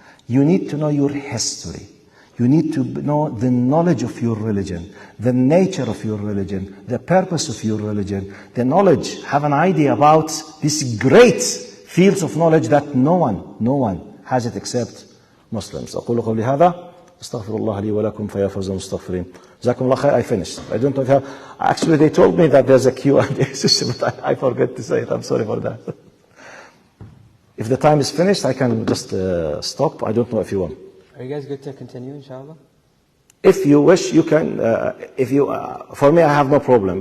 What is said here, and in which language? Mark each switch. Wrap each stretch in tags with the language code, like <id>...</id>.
<en>You need to know your history. You need to know the knowledge of your religion, the nature of your religion, the purpose of your religion, the knowledge, have an idea about these great fields of knowledge that no one has it except Muslims.</en> <ar>أقول قولي هذا استغفر الله لي ولكم فيا فوز المستغفرين. جزاكم الله خير.</ar> <en>I finished. I don't know if actually they told me that there's a Q&A session, but I forgot to say it. I'm sorry for that. If the time is finished, I can just stop. I don't know if you want. Are you guys good to continue, inshallah? If you wish, you can. For me, I have no problem.</en>